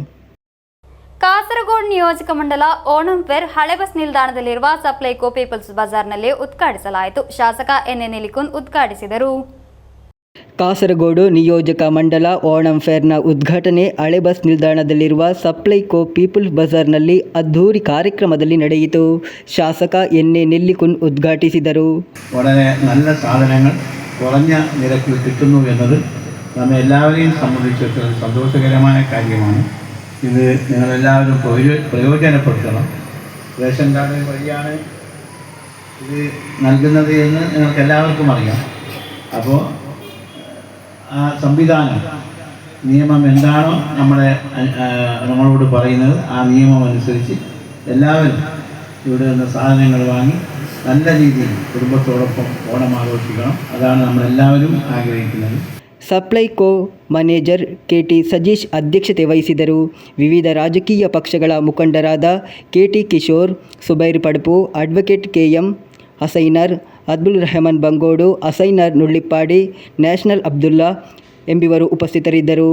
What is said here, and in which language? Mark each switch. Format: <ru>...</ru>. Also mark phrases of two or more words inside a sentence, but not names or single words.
<kn>ಕಾಸರಗೋಡು ನಿಯೋಜಕ ಮಂಡಲ ಓಣಂ ಫೇರ್ ಹಳೆ ಬಸ್ ನಿಲ್ದಾಣದಲ್ಲಿರುವ ಸಪ್ಲೈಕೋ ಪೀಪಲ್ಸ್ ಬಜಾರ್ನಲ್ಲಿ ಉದ್ಘಾಟಿಸಲಾಯಿತು. ಶಾಸಕ ಎನ್.ಎ. ನಿಲಿಕುನ್ ಉದ್ಘಾಟಿಸಿದರು. ಕಾಸರಗೋಡು ನಿಯೋಜಕ ಮಂಡಲ ಓಣಂ ಫೇರ್ನ ಉದ್ಘಾಟನೆ ಹಳೆ ಬಸ್ ನಿಲ್ದಾಣದಲ್ಲಿರುವ ಸಪ್ಲೈಕೋ ಪೀಪಲ್ಸ್ ಬಜಾರ್ನಲ್ಲಿ അദ്ധൂരി ಕಾರ್ಯಕ್ರಮದಲ್ಲಿ ನಡೆಯಿತು. ಶಾಸಕ എൻ.എ. നെല്ലിക്കുൻ ഉദ്ഘാಟಿಸಿದರು.</kn> <ml>വളരെ നല്ല സാധനങ്ങൾ കുറഞ്ഞ നിരക്കിൽ കിട്ടുന്നു എന്നത് നമ്മെ എല്ലാവരെയും സംബന്ധിച്ചിടത്തോളം സന്തോഷകരമായ കാര്യമാണ്. ഇത് നിങ്ങളെല്ലാവരും പ്രയോജനപ്പെടുത്തണം. റേഷൻ കാർഡ് വഴിയാണ് ഇത് നൽകുന്നത് എന്ന് നിങ്ങൾക്ക് എല്ലാവർക്കും അറിയാം. അപ്പോൾ ആ സംവിധാനം, നിയമം എന്താണോ നമ്മളോട് പറയുന്നത്, ആ നിയമം അനുസരിച്ച് എല്ലാവരും ഇവിടെ നിന്ന് സാധനങ്ങൾ വാങ്ങി നല്ല രീതിയിൽ കുടുംബത്തോടൊപ്പം ഓണം ആഘോഷിക്കണം. അതാണ് നമ്മളെല്ലാവരും ആഗ്രഹിക്കുന്നത്.</ml> <kn>ಸಪ್ಲೈಕೋ ಮ್ಯಾನೇಜರ್ ಕೆ.ಟಿ. ಸಜೀಶ್ ಅಧ್ಯಕ್ಷತೆ ವಹಿಸಿದರು. ವಿವಿಧ ರಾಜಕೀಯ ಪಕ್ಷಗಳ ಮುಖಂಡರಾದ ಕೆ.ಟಿ. ಕಿಶೋರ್, ಸುಬೈರ್ ಪಡ್ಪು, ಅಡ್ವೊಕೇಟ್ ಕೆ.ಎಂ. ಹಸೈನರ್, ಅಬ್ದುಲ್ ರೆಹಮಾನ್ ಬಂಗೋಡು, ಹಸೈನರ್ ನುಳ್ಳಿಪ್ಪಾಡಿ, ನ್ಯಾಷನಲ್ ಅಬ್ದುಲ್ಲಾ ಎಂಬಿವರು ಉಪಸ್ಥಿತರಿದ್ದರು.</kn>